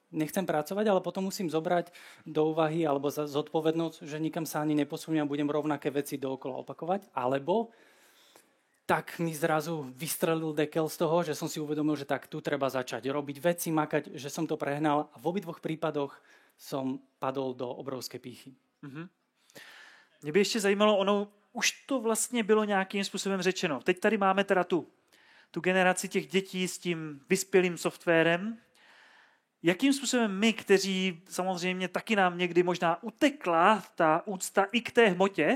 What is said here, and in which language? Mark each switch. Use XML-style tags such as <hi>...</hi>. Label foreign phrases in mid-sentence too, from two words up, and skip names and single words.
<sk>Nechcem pracovať, ale potom musím zobrať do úvahy alebo zodpovednosť, že nikam sa ani neposuniem a budem rovnaké veci dookola opakovať. Alebo tak mi zrazu vystrelil dekel z toho, že som si uvedomil, že tak tu treba začať robiť veci, makať, že som to prehnal a v obidvoch prípadoch som padol do obrovské pýchy.</sk> <cs>Mě by ještě zajímalo, ono už to vlastně bylo nějakým způsobem řečeno. Teď tady máme teda tu generaci těch dětí s tím vyspělým softwarem. Jakým způsobem my, kteří samozřejmě taky nám někdy možná utekla ta úcta i k té hmotě,</cs>